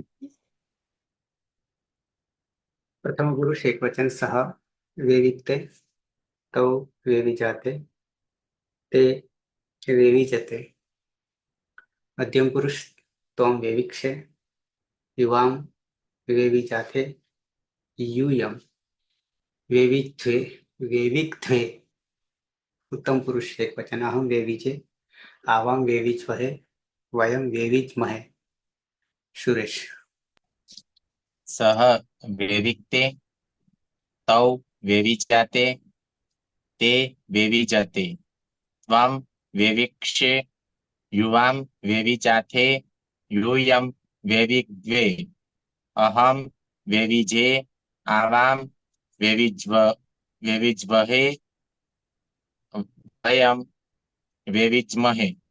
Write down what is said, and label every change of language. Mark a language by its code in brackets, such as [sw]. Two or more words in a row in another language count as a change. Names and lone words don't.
[sa] પ્રથમ પુરુષ એકવચન સહ વેવિક્તે તૌ વેવિજાતે તે વેવિજતે. મધ્યમ પુરુષ ત્વમ વેવિક્ષે યુવામ વેવિજાતે यूयम वेवित्वे वेविक्त्वे. उत्तम पुरुष एकवचन अहम वेविजे आवाम वेविज्महे वयम वेविज्महे. सुरेश. सह वेविक्ते तौ वेविजाते ते वेविजते त्वं वेविक्षे युवां वेविजाते यूयं वेविग्वे अहं वेविजे आवां वेविज्महे वयं वेविज्महे.